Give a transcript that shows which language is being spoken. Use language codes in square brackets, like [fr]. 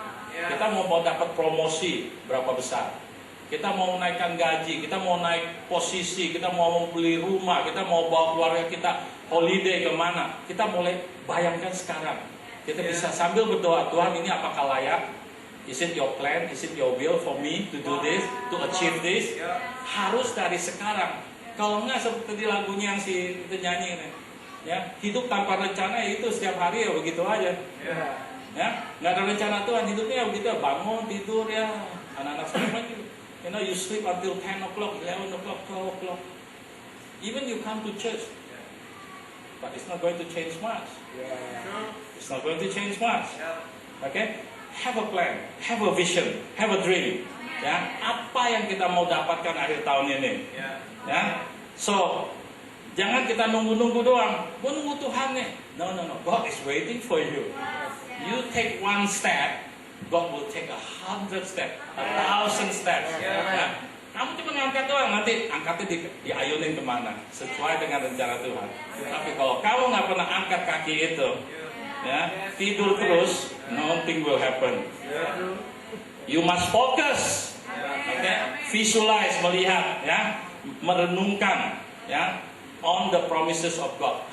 [id] Kita mau dapat promosi berapa besar. Kita mau menaikkan gaji, kita mau naik posisi, kita mau beli rumah, kita mau bawa keluarga kita holiday kemana. Kita boleh bayangkan sekarang. Kita bisa sambil berdoa, Tuhan ini apakah layak? [en] Is it your plan? Is it your will for me to do this, to achieve this? [id] Harus dari sekarang. Kalau enggak seperti lagunya yang si itu nyanyi nih, ya hidup tanpa rencana itu setiap hari ya begitu aja. Ya, nggak ada rencana Tuhan, hidupnya ya begitu, bangun tidur ya. Anak-anak sekarang gitu. [en] You sleep until 10 o'clock, 11 o'clock, 12 o'clock. Even you come to church, but it's not going to change much. It's not going to change much. Okay? Have a plan, have a vision, have a dream. [id] Ya, apa yang kita mau dapatkan akhir tahun ini? Ya, so jangan kita nunggu-nunggu doang. Gue nunggu Tuhan nih. No. [en] God is waiting for you. You take one step, God will take 100 steps, 1,000 steps. [id] Ya. Kamu cuma ngangkat doang, nanti angkatnya diayunin kemana? Sesuai dengan rencana Tuhan. Tapi kalau kamu nggak pernah angkat kaki itu, ya tidur terus, [en] nothing will happen. You must focus, okay? Visualize, [id] melihat, ya, merenungkan, ya, [en] on the promises of God.